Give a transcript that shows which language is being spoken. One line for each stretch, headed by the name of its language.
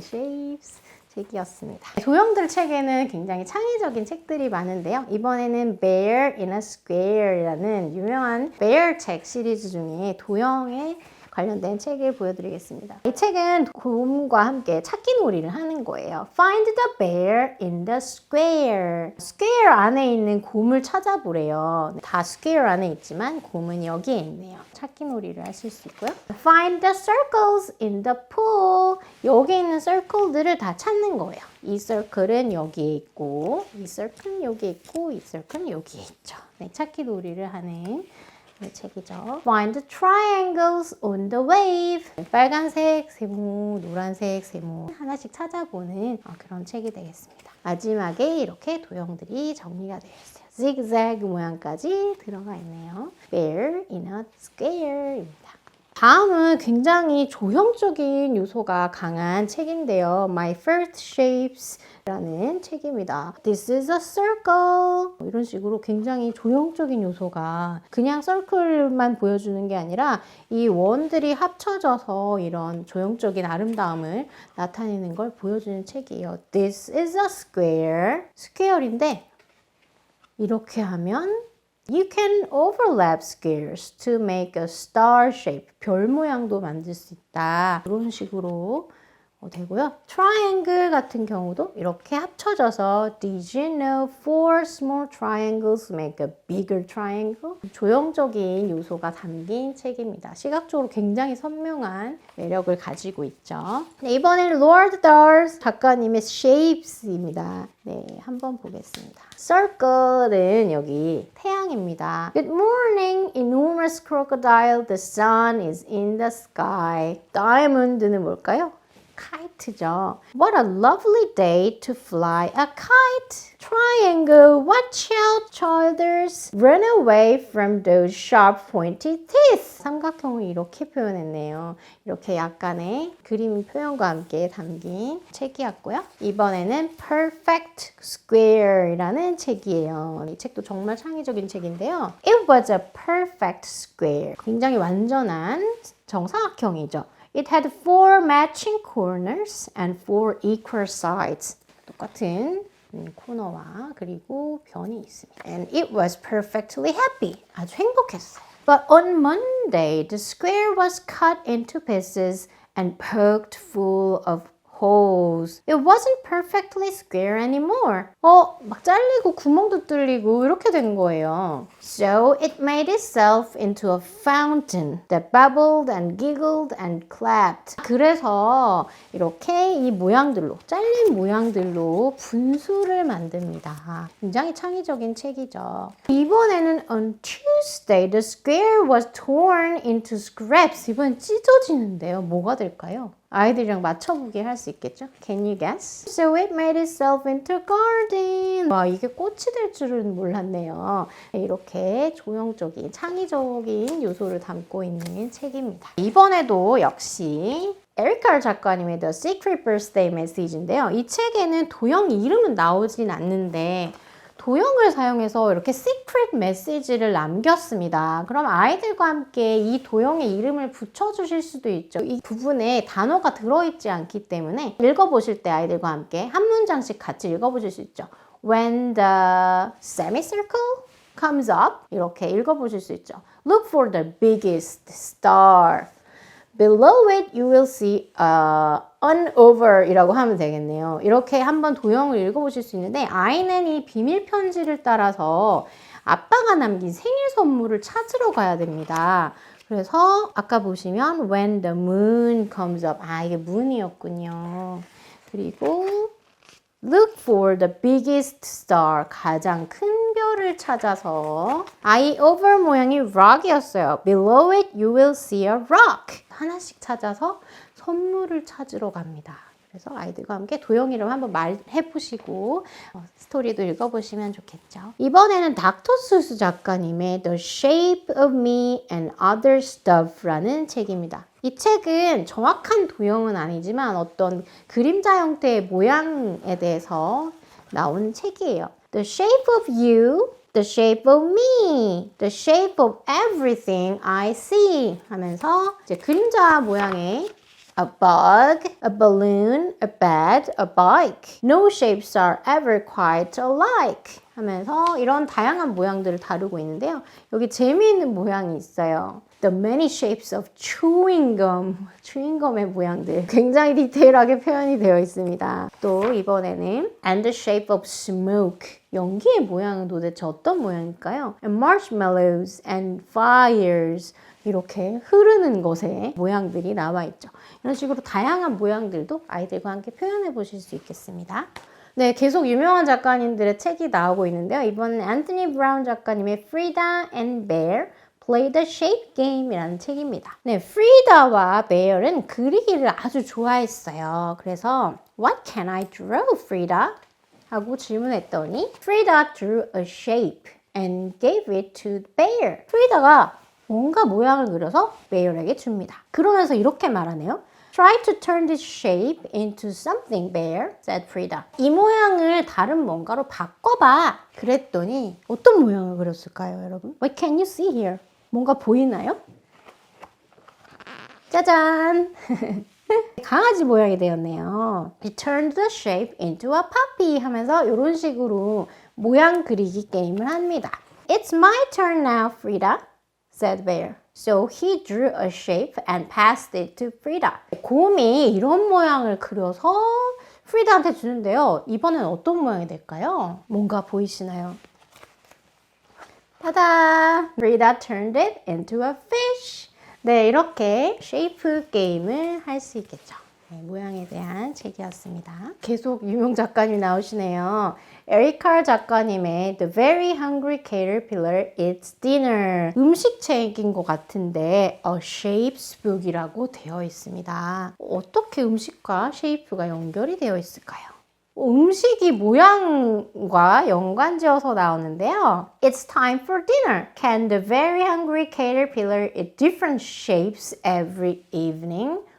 Korean: Shapes 책이었습니다. 도형들 책에는 굉장히 창의적인 책들이 많은데요. 이번에는 Bear in a Square라는 유명한 bear 책 시리즈 중에 도형에 관련된 책을 보여드리겠습니다. 이 책은 곰과 함께 찾기 놀이를 하는 거예요.
English: Find the bear in the square.
Korean: square 안에 있는 곰을 찾아보래요. 다 square 안에 있지만 곰은 여기에 있네요. 찾기 놀이를 하실 수 있고요.
English: Find the circles in the pool.
Korean: 여기 있는 circle들을 다 찾는 거예요. 이 circle은 여기에 있고, 이 circle은 여기에 있고, 이 circle은 여기에 있죠. 네, 찾기 놀이를 하는 책이죠.
English: Find the triangles on the wave.
Korean: 빨간색 세모, 노란색 세모 하나씩 찾아보는 그런 책이 되겠습니다. 마지막에 이렇게 도형들이 정리가 되어 있어요. zigzag 모양까지 들어가 있네요. Bear in a square입니다. 다음은 굉장히 조형적인 요소가 강한 책인데요. My First Shapes 라는 책입니다.
English: This is a circle.
Korean: 이런 식으로 굉장히 조형적인 요소가 그냥 서클만 보여주는 게 아니라 이 원들이 합쳐져서 이런 조형적인 아름다움을 나타내는 걸 보여주는 책이에요.
English: This is a square.
Korean: 스퀘어인데 이렇게 하면
English: You can overlap squares to make a star shape.
Korean: 별 모양도 만들 수 있다. 이런 식으로 되고요. triangle 같은 경우도 이렇게 합쳐져서
English: Did you know 4 small triangles make a bigger triangle?
Korean: 조형적인 요소가 담긴 책입니다. 시각적으로 굉장히 선명한 매력을 가지고 있죠. 네, 이번에는 Roald Dahl 작가님의 Shapes입니다. 네, 한번 보겠습니다. Circle은 여기 태양입니다.
English: Good morning, enormous crocodile. The sun is in the sky.
Korean: Diamond는 뭘까요?
English: kite죠. What a lovely day to fly a kite. Triangle, watch out, childers. Run away from those sharp pointy teeth.
Korean: 삼각형을 이렇게 표현했네요. 이렇게 약간의 그림 표현과 함께 담긴 책이었고요. 이번에는 Perfect Square이라는 책이에요. 이 책도 정말 창의적인 책인데요.
English: It was a perfect square.
Korean: 굉장히 완전한 정사각형이죠.
English: It had 4 matching corners and 4 equal sides.
Korean: 똑같은 코너와 그리고 변이 있습니다.
English: And it was perfectly happy.
Korean: 아주 행복했어요.
English: But on Monday, the square was cut into pieces and poked full of holes. It wasn't perfectly square anymore.
Korean: 막 잘리고 구멍도 뚫리고 이렇게 된 거예요.
English: So it made itself into a fountain that bubbled and giggled and clapped.
Korean: 그래서 이렇게 이 모양들로, 잘린 모양들로 분수를 만듭니다. 굉장히 창의적인 책이죠. 이번에는
English: on Tuesday, the square was torn into scraps.
Korean: 이번엔 찢어지는데요. 뭐가 될까요? 아이들이랑 맞춰보기 할 수 있겠죠?
English: Can you guess? So it made itself into a garden.
Korean: 와, 이게 꽃이 될 줄은 몰랐네요. 이렇게 조형적인, 창의적인 요소를 담고 있는 책입니다. 이번에도 역시 에리카 작가님의 The Secret Birthday Message인데요. 이 책에는 도형 이름은 나오진 않는데 도형을 사용해서 이렇게 시크릿 메시지를 남겼습니다. 그럼 아이들과 함께 이 도형의 이름을 붙여주실 수도 있죠. 이 부분에 단어가 들어있지 않기 때문에 읽어보실 때 아이들과 함께 한 문장씩 같이 읽어보실 수 있죠.
English: When the semicircle comes up
Korean: 이렇게 읽어보실 수 있죠.
English: Look for the biggest star. Below it you will see an over
Korean: 이라고 하면 되겠네요. 이렇게 한번 도형을 읽어보실 수 있는데 아이는 이 비밀 편지를 따라서 아빠가 남긴 생일 선물을 찾으러 가야 됩니다. 그래서 아까 보시면
English: when the moon comes up
Korean: 이게 moon이었군요. 그리고
English: look for the biggest star
Korean: 가장 큰 별을 찾아서 I over 모양이 rock이었어요.
English: Below it you will see a rock.
Korean: 하나씩 찾아서 선물을 찾으러 갑니다. 그래서 아이들과 함께 도형 이름 한번 말해보시고 스토리도 읽어보시면 좋겠죠. 이번에는 닥터 수스 작가님의 The Shape of Me and Other Stuff라는 책입니다. 이 책은 정확한 도형은 아니지만 어떤 그림자 형태의 모양에 대해서 나온 책이에요.
English: The shape of you, the shape of me, the shape of everything I see
Korean: 하면서 이제 그림자 모양의
English: a bug, a balloon, a bed, a bike. No shapes are ever quite alike.
Korean: 하면서 이런 다양한 모양들을 다루고 있는데요. 여기 재미있는 모양이 있어요.
English: The many shapes of chewing gum.
Korean: 추잉검의 모양들 굉장히 디테일하게 표현이 되어 있습니다. 또 이번에는
English: and the shape of smoke.
Korean: 연기의 모양은 도대체 어떤 모양일까요?
English: And marshmallows and fires.
Korean: 이렇게 흐르는 것의 모양들이 나와 있죠. 이런 식으로 다양한 모양들도 아이들과 함께 표현해 보실 수 있겠습니다. 네, 계속 유명한 작가님들의 책이 나오고 있는데요. 이번엔 앤토니 브라운 작가님의 Frida and Bear Play the Shape Game이라는 책입니다. 네, 프리다와 베어는 그리기를 아주 좋아했어요. 그래서
English: What can I draw, Frida?
Korean: 하고 질문했더니
English: Frida drew a shape and gave it to Bear.
Korean: 프리다가 뭔가 모양을 그려서 베어에게 줍니다. 그러면서 이렇게 말하네요. Try to turn this shape into something, Bear, said Frida. 이 모양을 다른 뭔가로 바꿔봐. 그랬더니 어떤 모양을 그렸을까요, 여러분?
English: What can you see here?
Korean: 뭔가 보이나요? 짜잔! 강아지 모양이 되었네요.
English: He turned the shape into a puppy
Korean: 하면서 이런 식으로 모양 그리기 게임을 합니다.
English: It's my turn now, Frida, said Bear. So he drew a shape and passed it to Frida.
Korean: 곰이 이런 모양을 그려서 프리다한테 주는데요. 이번엔 어떤 모양이 될까요? 뭔가 보이시나요? 따다!
English: Frida turned it into a fish.
Korean: 네, 이렇게 쉐이프 게임을 할 수 있겠죠. 네, 모양에 대한 책이었습니다. 계속 유명 작가님이 나오시네요. 에리카 작가님의 The Very Hungry Caterpillar Eats Dinner. 음식책인 것 같은데 A Shapes Book이라고 되어 있습니다. 어떻게 음식과 쉐이프가 연결이 되어 있을까요? 음식이 모양과 연관지어서 나오는데요.
English: It's time for dinner. Can the very hungry caterpillar eat different shapes every evening?